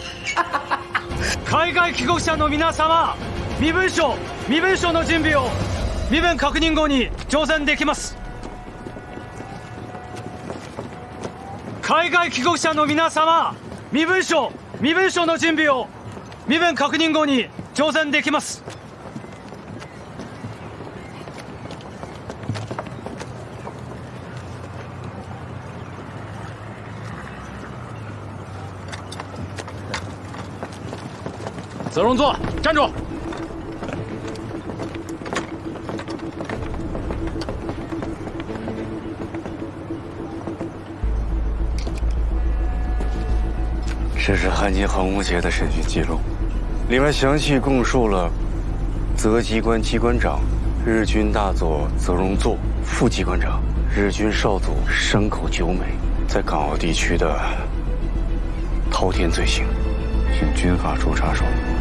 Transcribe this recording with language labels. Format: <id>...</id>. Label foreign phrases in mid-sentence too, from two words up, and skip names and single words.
<ja>海外帰国者の皆様、身分証の準備を。身分確認後に乗船できます。海外帰国者の皆様、身分証の準備を身分確認後に乗船できます。</ja> <zh>责龙座，站住！这是汉津航空节的审讯记录，里面详细供述了泽机关机关长日军大佐泽荣作、副机关长日军少佐山口久美在港澳地区的滔天罪行，请军法处查收。</zh>